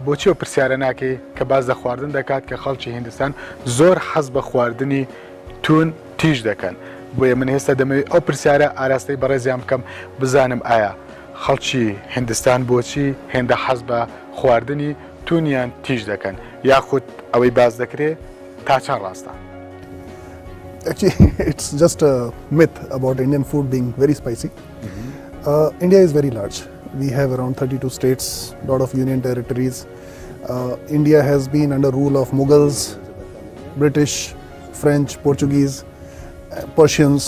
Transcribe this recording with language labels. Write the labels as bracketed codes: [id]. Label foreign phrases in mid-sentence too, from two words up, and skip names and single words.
[ckb] بۆچی ئەو پرسیارە ناکەی کە باز لە خواردن دەکات کە خەڵکی هیندستان زۆر حەز بە خواردنی تون تیژ دەکەن بۆیە من هێستا دەمەوێت ئەو پرسیارە ئاراستەی بەڕێزیان بکەم بزانم ئایا خەڵکی هیندستان بۆچی هێندە حەز بە خواردنی تونیان تیژ دەکەن یاخود ئەوەی باز دەکرێت تا چەند ڕاستە. [en] Actually, it's just a myth about Indian food being very spicy. India is very large. We have around 32 states, a lot of union territories. India has been under rule of Mughals, British, French, Portuguese, Persians.